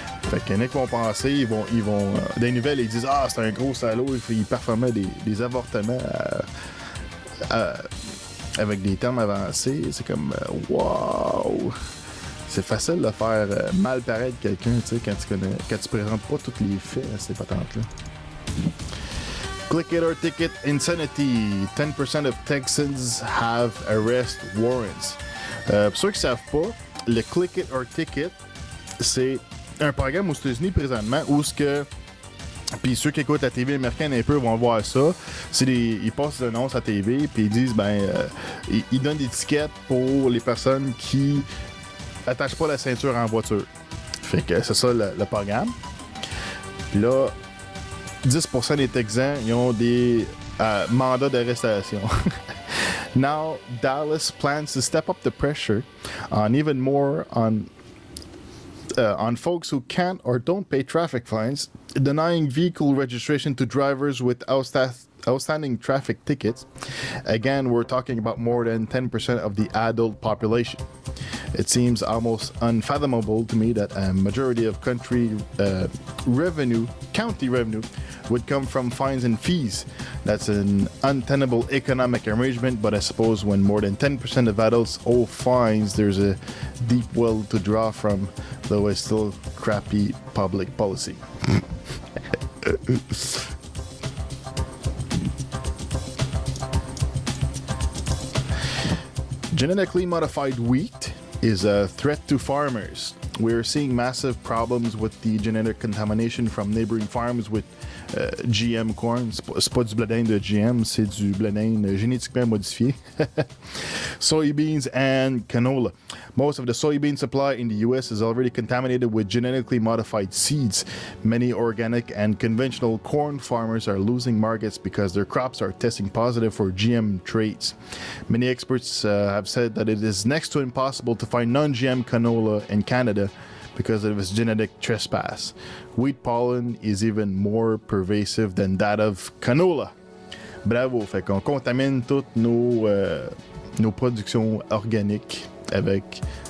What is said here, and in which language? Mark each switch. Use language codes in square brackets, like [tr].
[fr] Fait qu'il y en a qui vont penser, ils vont dans les nouvelles, ils disent « Ah, c'est un gros salaud, il performait des avortements avec des termes avancés. » C'est comme « Wow! » C'est facile de faire mal paraître quelqu'un, tu sais, quand tu présentes pas tous les faits à ces patentes-là. [en] Click it or ticket insanity. 10% of Texans have arrest warrants. [fr] Pour ceux qui savent pas, le click it or ticket, c'est un programme aux États-Unis présentement où ce que, puis ceux qui écoutent la TV américaine un peu vont voir ça, ils passent des annonces à TV puis ils disent ils donnent des tickets pour les personnes qui attachent pas la ceinture en voiture. Fait que c'est ça le programme. Puis là 10% des Texans ils ont des mandats d'arrestation. [en] Now Dallas plans to step up the pressure on even more on folks who can't or don't pay traffic fines, denying vehicle registration to drivers with outstanding traffic tickets. Again, we're talking about more than 10% of the adult population. It seems almost unfathomable to me that a majority of county revenue would come from fines and fees. That's an untenable economic arrangement, but I suppose when more than 10% of adults owe fines, there's a deep well to draw from, though it's still crappy public policy. Genetically modified wheat is a threat to farmers. We're seeing massive problems with the genetic contamination from neighboring farms with GM corn. [fr] C'est pas du blé d'Inde de GM, c'est du blé d'Inde génétiquement modifié. [en] Soybeans and canola. Most of the soybean supply in the U.S. is already contaminated with genetically modified seeds. Many organic and conventional corn farmers are losing markets because their crops are testing positive for GM traits. Many experts have said that it is next to impossible to find non-GM canola in Canada because of its genetic trespass. Wheat pollen is even more pervasive than that of canola. [fr] Bravo, fait qu'on contamine toutes nos productions organiques avec...